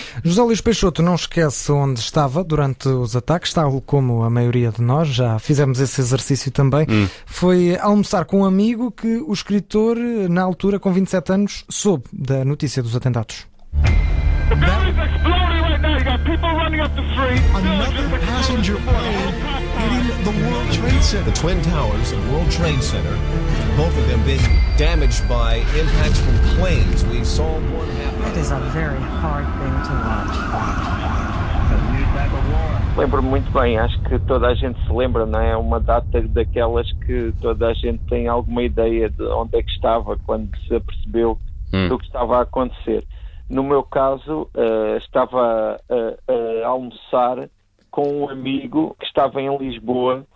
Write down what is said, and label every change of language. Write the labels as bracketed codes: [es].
[pt] José Luís Peixoto não esquece onde estava durante os ataques, tal como a maioria de nós, já fizemos esse exercício também. Foi almoçar com um amigo que o escritor, na altura, com 27 anos, soube da notícia dos atentados. [en] The Twin Towers and World Trade Center, both of them being damaged by impacts from planes. We saw one happen. That is a very hard thing to watch. [pt] Lembro-me muito bem, acho que toda a gente se lembra, não é? É uma data daquelas que toda a gente tem alguma ideia de onde é que estava quando se apercebeu do que estava a acontecer. No meu caso, estava a almoçar com um amigo que estava em Lisboa.